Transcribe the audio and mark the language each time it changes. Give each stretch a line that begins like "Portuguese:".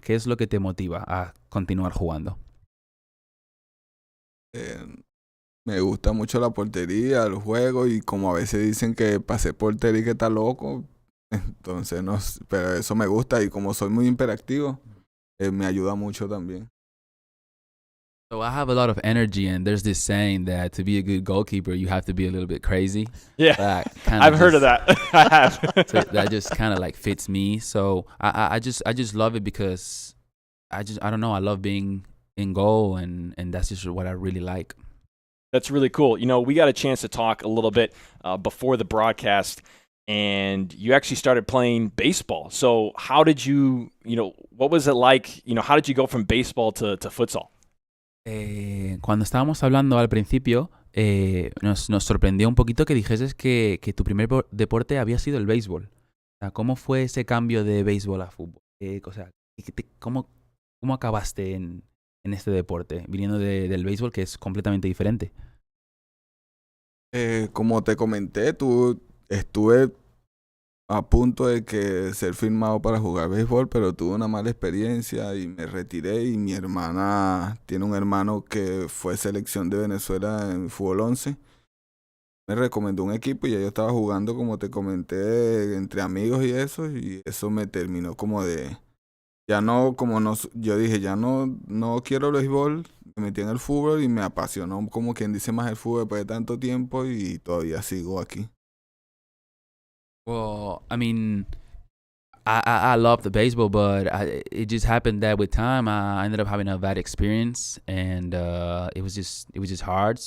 Spanish: ¿Qué es lo que te motiva a continuar jugando? Me gusta mucho la portería, el juego, y como a veces dicen que pasé portería y que está loco, entonces no, pero eso me gusta, y como soy muy hiperactivo, me ayuda mucho también.
English: So I have a lot of energy, and there's this saying that to be a good goalkeeper, you have to be a little bit crazy. Yeah, I've heard of that. I have. So that just kind of like fits me. So I just love it because I don't know, I love being in goal, and that's just what I really like. That's really cool. You know, we got a chance to talk a little bit before the broadcast, and you actually started playing baseball. So how did you what was it like? How did you go from baseball to futsal?
Spanish: Cuando estábamos hablando al principio, nos sorprendió un poquito que dijeses que tu primer deporte había sido el béisbol. O sea, ¿cómo fue ese cambio de béisbol a fútbol? O sea, ¿cómo acabaste en este deporte, viniendo del béisbol, que es completamente diferente? Como te comenté, estuve a punto de ser firmado para jugar béisbol, pero tuve una mala experiencia y me retiré, y mi hermana tiene un hermano que fue selección de Venezuela en fútbol 11. Me recomendó un equipo y ya yo estaba jugando, como te comenté, entre amigos y eso me terminó como de... Ya no, yo dije, ya no quiero el béisbol, me metí en el fútbol y me apasionó, como quien dice, más el fútbol después de tanto tiempo, y todavía sigo aquí.
English: Well, I mean, I love the baseball, but it just happened that with time I ended up having a bad experience, and it was just hard.